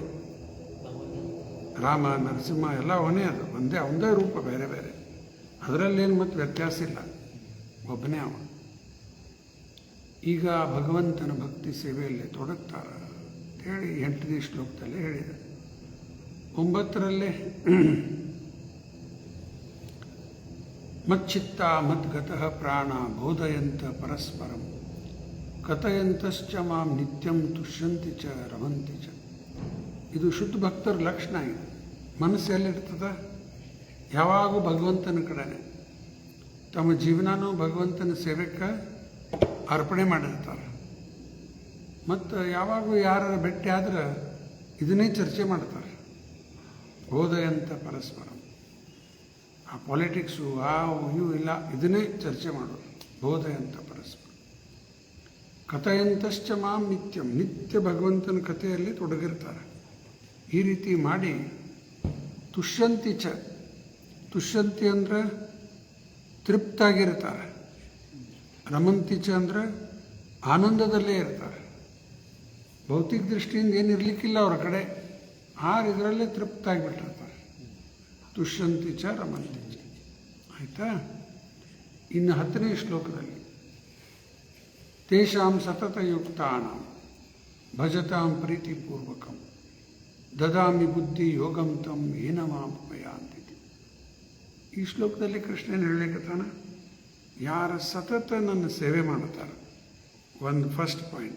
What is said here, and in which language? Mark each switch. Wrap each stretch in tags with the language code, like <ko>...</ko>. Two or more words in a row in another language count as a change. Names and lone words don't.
<kn>ರಾಮ ನರಸಿಂಹ ಎಲ್ಲ ಅವನೇ, ಅದು ಒಂದೇ ಅವಂದೇ ರೂಪ, ಬೇರೆ ಬೇರೆ. ಅದರಲ್ಲೇನು ಮತ್ತು ವ್ಯತ್ಯಾಸ ಇಲ್ಲ, ಒಬ್ಬನೇ ಅವ. ಈಗ ಭಗವಂತನ ಭಕ್ತಿ ಸೇವೆಯಲ್ಲಿ ತೊಡಗ್ತಾರೆ ಹೇಳಿ 8ನೇ ಶ್ಲೋಕದಲ್ಲಿ ಹೇಳಿದೆ.</kn> <sa>9ರಲ್ಲೇ ಮಚ್ಚಿತ್ತ ಮದ್ಗತಃ ಪ್ರಾಣ ಬೋಧಯಂತ ಪರಸ್ಪರಂ ಕಥಯಂತಶ್ಚ ಮಾಂ ನಿತ್ಯಂ ತುಷ್ಯಂತಿ ಚ ರಮಂತಿ ಚ.</sa> <kn>ಇದು ಶುದ್ಧ ಭಕ್ತರ ಲಕ್ಷಣ. ಇದು ಮನಸ್ಸು ಎಲ್ಲಿರ್ತದ? ಯಾವಾಗೂ ಭಗವಂತನ ಕಡೆನೆ. ತಮ್ಮ ಜೀವನನೂ ಭಗವಂತನ ಸೇವೆಗೆ ಅರ್ಪಣೆ ಮಾಡಿರ್ತಾರೆ. ಮತ್ತು ಯಾವಾಗೂ ಯಾರ ಭೇಟಿ ಆದ್ರೆ ಇದನ್ನೇ ಚರ್ಚೆ ಮಾಡ್ತಾರೆ.</kn> <sa>ಬೋಧಯಂತ ಪರಸ್ಪರ.</sa> <kn>ಆ ಪಾಲಿಟಿಕ್ಸು ಇವು ಇಲ್ಲ, ಇದನ್ನೇ ಚರ್ಚೆ ಮಾಡೋದು.</kn> <sa>ಬೋಧಯಂತ ಪರಸ್ಪರ ಕಥೆಯಂತಶ್ಚ ಮಾಂ ನಿತ್ಯಂ.</sa> <kn>ನಿತ್ಯ ಭಗವಂತನ ಕಥೆಯಲ್ಲಿ ತೊಡಗಿರ್ತಾರೆ. ಈ ರೀತಿ ಮಾಡಿ</kn> <sa>ತುಷ್ಯಂತಿ ಚ.</sa> <kn>ತುಷ್ಯಂತಿ ಅಂದರೆ ತೃಪ್ತಾಗಿರ್ತಾರೆ.</kn> <sa>ರಮಂತಿ ಚ</sa> <kn>ಅಂದರೆ ಆನಂದದಲ್ಲೇ ಇರ್ತಾರೆ. ಭೌತಿಕ ದೃಷ್ಟಿಯಿಂದ ಏನಿರಲಿಕ್ಕಿಲ್ಲ ಅವರ ಕಡೆ. ಇದರಲ್ಲೇ ತೃಪ್ತಾಗಿಬಿಟ್ಟಿರ್ತಾರೆ.</kn> <sa>ತುಷ್ಯಂತಿ ಚ ರಮಂತಿ ಚ.</sa> <kn>ಆಯಿತಾ? ಇನ್ನು 10ನೇ ಶ್ಲೋಕದಲ್ಲಿ</kn> <sa>ತೇಷಾಂ ಸತತಯುಕ್ತಾನಾಂ ಭಜತಾಂ ಪ್ರೀತಿಪೂರ್ವಕಂ ದದಾಮಿ ಬುದ್ಧಿ ಯೋಗಂ ತಂ ಏನ ಮಾಪಯಾಂತಿ.</sa> <kn>ಈ ಶ್ಲೋಕದಲ್ಲಿ ಕೃಷ್ಣನ ಹೇಳಲಿಕ್ಕತ್ತಾನ, ಯಾರ ಸತತ ನನ್ನ ಸೇವೆ ಮಾಡ್ತಾರೆ, ಒಂದು</kn> <en>first point.</en>